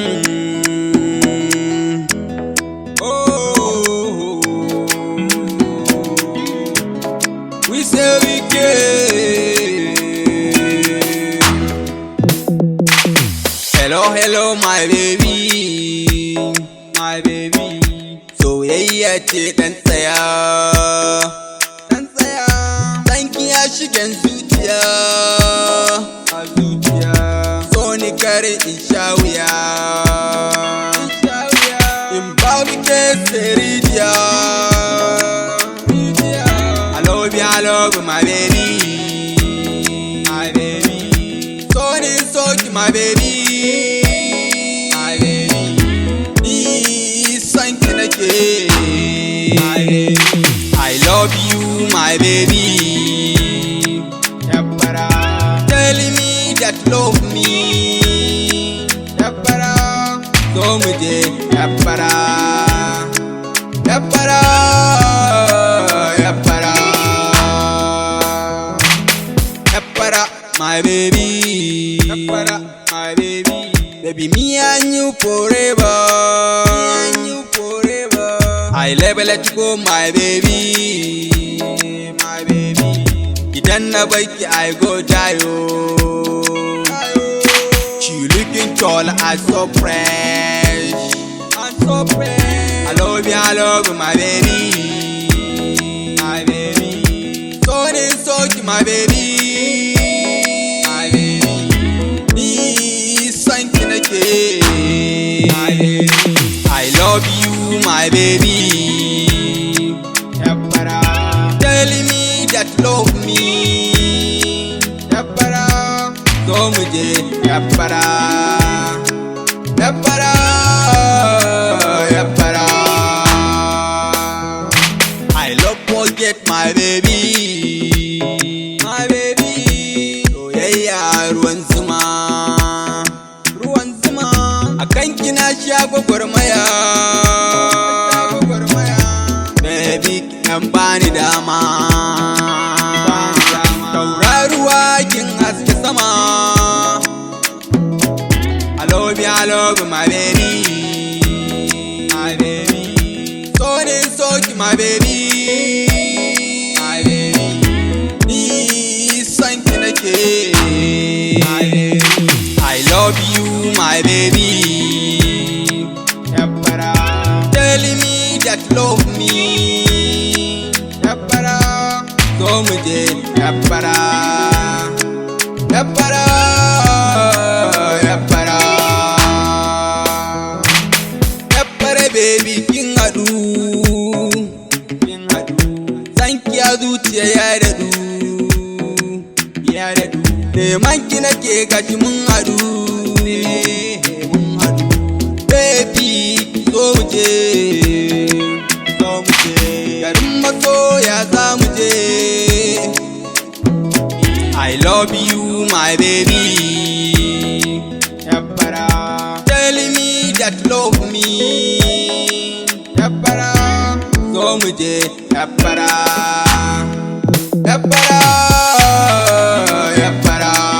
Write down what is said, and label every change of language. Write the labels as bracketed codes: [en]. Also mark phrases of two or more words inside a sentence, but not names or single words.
[en] Oh, we say we can. Hello, hello, my baby, my baby. [ha] Soyayya ce dan tsaya, dan tsaya. Danki ya shigen zuciya, a zuciya. So ni kare in sha wuya, in babu ke seridiya. [en] I love my baby, my baby. [ha] So ni soki [en] my baby, my baby. [ha] Ni san ki nake, [en] my baby. I love you, my baby. Yabbara, telling me that love me. [ha] Yabbara, so muje. [en] Yabbara, yabbara, yabbara, yabbara, my baby. Yabbara, my baby. Baby, me and you forever. Me and you forever. I never let you go, my baby, my baby. [ha] Idan na baki [en] I go [ha] jayo. [en] She looking tall and so fresh, and so fresh. I love you, my baby, my baby. So then so my baby, my baby. [ha] Ni sanki nake, [en] my baby. I love you, my baby. Yabbara, telling me that love me. [ha] Yabbara, so muje. [en] Yabbara, yabbara, yabbara. I love forget my baby, my baby. [ha] Soyayya ruwan zuma, ruwan zuma. Akan kina sha gwagwarmaya, baby kin bani dama. Tauraruwa kin haske sama. [en] I love my baby, my baby. So then so my baby, my baby. [ha] Ni sanki nake, [en] my baby. I love you, my baby. Yabbara, telling me that love me. [ha] Yabbara, so muje. [en] Yabbara, yabbara, yabbara. [ha] Yabbara baby kin hadu, kin hadu. Sanki ya zuciya ya dadu, ya dadu. Neman ki nake gashi mun hadu, mun hadu. Baby so muje, so muje. Garin masoya za muje. [en] I love you, my baby. Yabbara, telling me that love me. [ha] Yabbara, so muje. [en] Yabbara, yabbara, yabbara.